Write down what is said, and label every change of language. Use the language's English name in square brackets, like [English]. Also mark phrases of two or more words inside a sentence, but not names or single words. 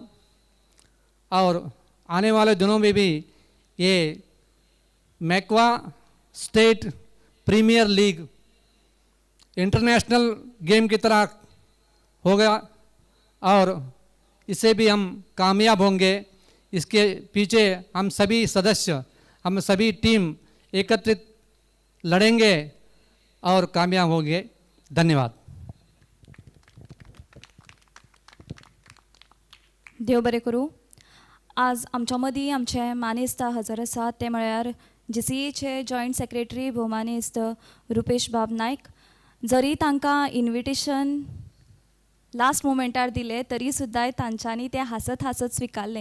[Hindi] और आने वाले दिनों में भी ये मैक्वा स्टेट प्रीमियर लीग [English] international game [Hindi] की तरह होगा और इससे भी हम कामयाब होंगे। इसके पीछे हम सभी सदस्य, हम सभी टीम एकत्रित लड़ेंगे और कामयाब होंगे। धन्यवाद। [Konkani] देव बरें करूं। आज आमच्या मदीं आमचे मानेस्त हजर आसात, ते म्हळ्यार GCAचे [English] joint secretary [Konkani] भोवमानेस्त रुपेश बाब नायक. जरी तांकां इन्विटेशन [English] last momentar [Konkani] दिले तरी सुद्दां तांच्यांनी ते हासत हासत स्विकारलें.